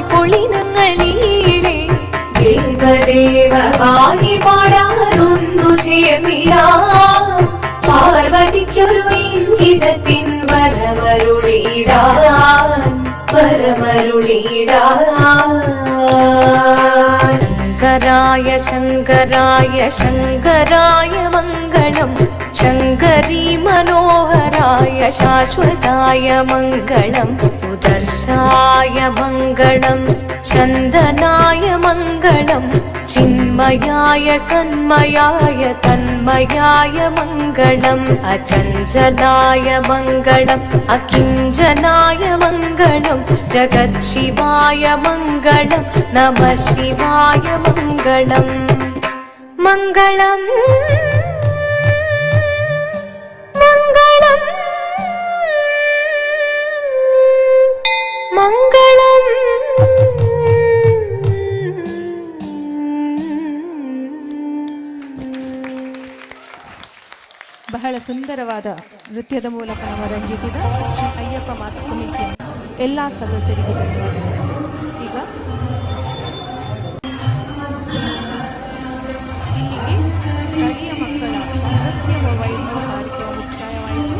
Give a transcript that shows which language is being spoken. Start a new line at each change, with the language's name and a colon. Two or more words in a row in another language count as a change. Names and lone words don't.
Malayalam: പുളിനങ്ങൾ നീളെ ദേവദേവ വാഹി പാടാനൊന്നു ചേർന്നിടാം പാർവതിക്കൊരു ഇംഗിതത്തിൻ വരമരുളിടാൻ
Sanskrit: ശങ്കരായ ശങ്കരായ ശങ്കരായ മംഗള मङ्गलं शङ्करी मनोहराय शाश्वताय मङ्गलं सुदर्शाय मङ्गलं चन्दनाय मङ्गलं चिन्मयाय सन्मयाय तन्मयाय मङ्गलम् अचञ्चलाय मङ्गलम् अकिञ्चनाय मङ्गलं जगत्शिवाय मङ्गलं नमः शिवाय मङ्गलम् मङ्गलम् मङ्गलम् मङ्गलम्
Kannada: ಬಹಳ ಸುಂದರವಾದ ನೃತ್ಯದ ಮೂಲಕ ನಮ್ಮ ರಂಜಿಸಿದ ಶ್ರೀ ಅಯ್ಯಪ್ಪ ಮಾತೃ ಸಮಿತಿಯ ಎಲ್ಲ ಸದಸ್ಯರಿಗೂ ಧನ್ಯವಾದಗಳು. ಈಗ ಇಲ್ಲಿಗೆ ಸ್ಥಳೀಯ ಮಕ್ಕಳ ನೃತ್ಯ ವೈಭವ ಕಾರ್ಯಕ್ರಮ ಮುಕ್ತಾಯವಾಯಿತು.